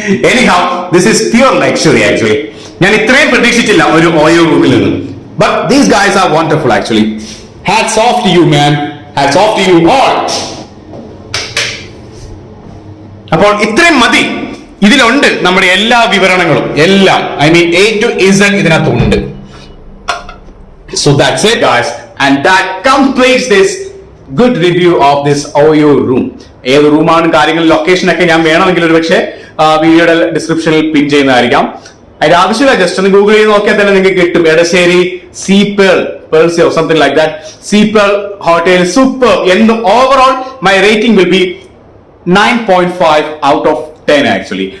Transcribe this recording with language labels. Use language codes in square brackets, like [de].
[en] Anyhow this is pure luxury actually. [ml] ഞാൻ ഇത്രയും പ്രതീക്ഷിച്ചില്ല ഒരു ഓയോ റൂമിൽ നിന്ന്. [en] But these guys are wonderful actually. Hats off to you man, hats off to you all. [ml] അപ്പോൾ ഇത്രയും മതി. ഇതിലുണ്ട് നമ്മുടെ എല്ലാ വിവരണങ്ങളും, എല്ലാം. [en] I mean [ml] A to Z ഇതിനകത്തുണ്ട്. [en] So that's it guys, and that completes this good review of this OYO room. [ml] ഏത് റൂമാണ്, കാര്യങ്ങൾ, ലൊക്കേഷൻ ഒക്കെ ഞാൻ വേണമെങ്കിൽ ഒരു പക്ഷേ വീഡിയോയുടെ ഡിസ്ക്രിപ്ഷനിൽ പിൻ ചെയ്യുന്നതായിരിക്കാം. അതിന്റെ ആവശ്യമില്ല, ജസ്റ്റ് ഒന്ന് ഗൂഗിൾ ചെയ്ത് നോക്കിയാൽ തന്നെ നിങ്ങൾക്ക് കിട്ടും. Edassery പേൾസിയോ [en] something like that, [ml] സീപേൾ hotel, super. [en] Overall my rating will be 9.5 out of 10 actually.